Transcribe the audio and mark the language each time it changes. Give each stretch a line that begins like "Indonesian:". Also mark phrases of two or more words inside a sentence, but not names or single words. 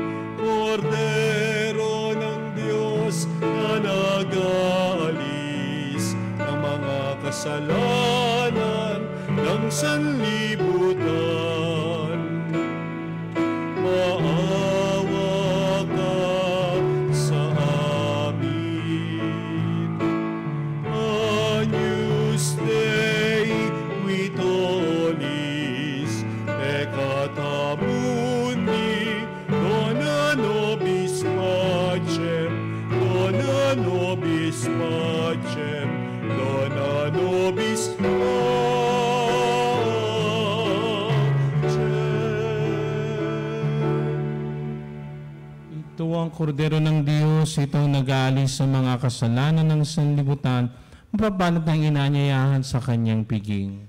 Filipino: Kordero ng Diyos na nag-aalis ng mga kasalanan ng sanlibutan. Maawa ka sa amin.
Latin: Agnus Dei qui tollis peccata mundi, dona nobis pacem, dona nobis pacem, dona nobis
Filipino: Ito ang kordero ng Diyos, itong nag-aalis sa mga kasalanan ng sanlibutan, mapapalat ng inanyayahan sa kanyang piging.